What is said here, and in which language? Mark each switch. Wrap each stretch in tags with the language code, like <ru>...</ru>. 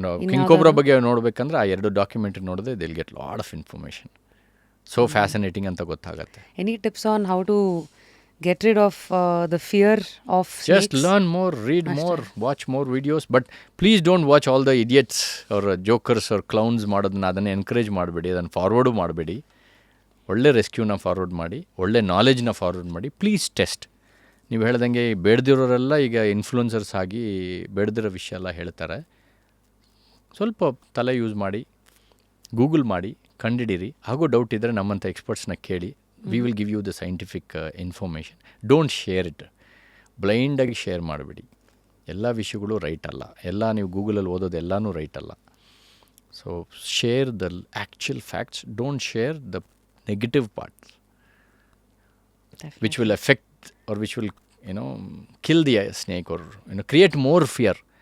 <kn>King cobra ಬಗ್ಗೆ ನೋಡಬೇಕಂದ್ರೆ ಆ 2 documentary ನೋಡಿದ್ರೆ</kn> <en>They will get lot of information.</en> <kn>So fascinating ಅಂತ ಗೊತ್ತಾಗುತ್ತೆ.</kn> <en>Any tips on how to get rid of the fear of snakes? Just learn more, read more, watch more videos. But please don't watch all the idiots or jokers or clowns</en> <kn>ಮಾಡೋದನ್ನ ಅದನ್ನು encourage ಮಾಡಬೇಡಿ, ಅದನ್ನು forward ಮಾಡಬೇಡಿ. ಒಳ್ಳೆ ರೆಸ್ಕ್ಯೂನ forward ಮಾಡಿ, ಒಳ್ಳೆ ನಾಲೆಜ್ನ forward ಮಾಡಿ. Please test. ನೀವು ಹೇಳ್ದಂಗೆ ಬೇಡದಿರೋರೆಲ್ಲ ಈಗ ಇನ್ಫ್ಲುಯೆನ್ಸರ್ಸ್ ಆಗಿ ಬೇಡದಿರೋ ವಿಷಯ ಎಲ್ಲ ಹೇಳ್ತಾರೆ. ಸ್ವಲ್ಪ ತಲೆ ಯೂಸ್ ಮಾಡಿ, ಗೂಗಲ್ ಮಾಡಿ, ಕಂಡಿಡೀರಿ. ಹಾಗೂ ಡೌಟ್ ಇದ್ದರೆ ನಮ್ಮಂಥ ಎಕ್ಸ್ಪರ್ಟ್ಸ್ನ ಕೇಳಿ.</kn> <en>We will give you the scientific information. Don't share it.</en> <kn>ಬ್ಲೈಂಡಾಗಿ share ಮಾಡಬೇಡಿ. ಎಲ್ಲ ವಿಷಯಗಳು ರೈಟ್ ಅಲ್ಲ. ಎಲ್ಲ ನೀವು ಗೂಗಲಲ್ಲಿ ಓದೋದು ಎಲ್ಲನೂ ರೈಟ್ ಅಲ್ಲ. So</kn> <en>Share the actual facts. Don't share the negative parts which will affect or which will kill the snake or create more fear.</en>